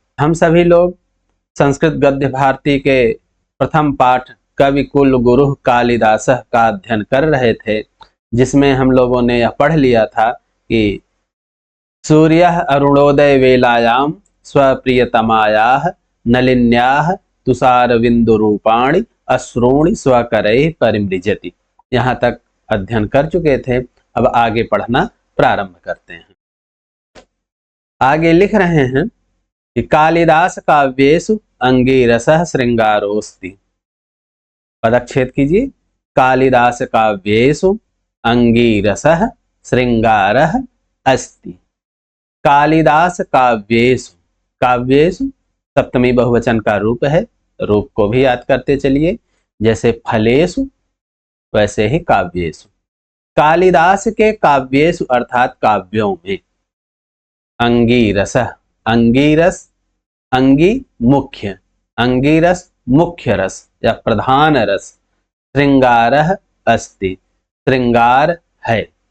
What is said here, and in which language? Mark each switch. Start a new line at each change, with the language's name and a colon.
Hindi: हम सभी लोग संस्कृत गद्य भारती के प्रथम पाठ कवि कुल गुरु कालिदासः का अध्ययन कर रहे थे, जिसमें हम लोगों ने यह पढ़ लिया था कि
Sanskrit: सूर्यः अरुणोदय वेलायां स्वप्रियतमायाः नलिन्याः तुषारविन्दुरूपाणि अश्रूणि स्वकरैः परिमृजति।
Hindi: यहाँ तक अध्ययन कर चुके थे। अब आगे पढ़ना प्रारंभ करते हैं। आगे लिख रहे हैं कि
Sanskrit: कालिदास काव्येषु अंगीरसः श्रृंगारोऽस्ति।
Hindi: पदच्छेद कीजिए।
Sanskrit: कालिदास काव्येषु अंगीरसः श्रृंगारः अस्ति। कालिदास काव्येषु,
Hindi: काव्येषु सप्तमी बहुवचन का रूप है। रूप को भी याद करते चलिए, जैसे फलेषु वैसे ही काव्येषु। कालिदास के काव्येषु अर्थात काव्यों में अंगीरस, अंगीरस, अंगी मुख्य, अंगीरस मुख्य रस या प्रधान रस,
Sanskrit: श्रृंगारः अस्ति,
Hindi: श्रृंगार है।